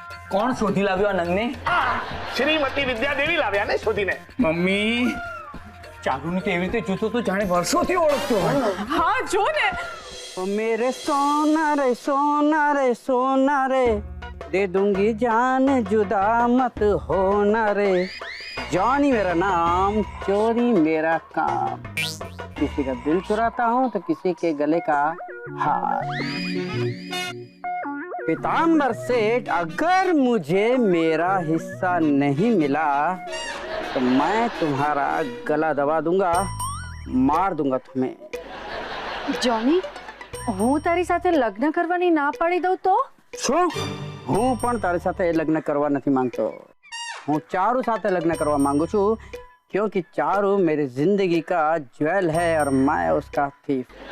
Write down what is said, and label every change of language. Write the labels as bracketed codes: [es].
[gu] કોણ શોધી લાવ્યો આ નંગને? શ્રીમતી વિદ્યાદેવી લાવ્યા ને શોધીને. મમ્મી, ચારુને તો એવી રીતે જોતો તો જાણે વર્ષોથી ઓળખતો હોય. હા જો ને. [hi] मेरे सोना रे दे दूंगी जान जुदा मत होना रे. जॉनी मेरा नाम, चोरी मेरा काम. किसी का दिल चुराता हूँ तो किसी के गले का हार. पीताम्बर सेठ, अगर मुझे मेरा हिस्सा नहीं मिला तो मैं तुम्हारा गला दबा दूंगा, मार दूंगा तुम्हें. [gu] જોની, હું તારી સાથે લગ્ન કરવાની ના પાડી દઉં તો? શું? હું પણ તારી સાથે લગ્ન કરવા નથી માંગતો. હું ચારુ સાથે લગ્ન કરવા માંગુ છું, [hi] क्योंकि चारू मेरी जिंदगी का ज्वेल है और मैं उसका थीफ.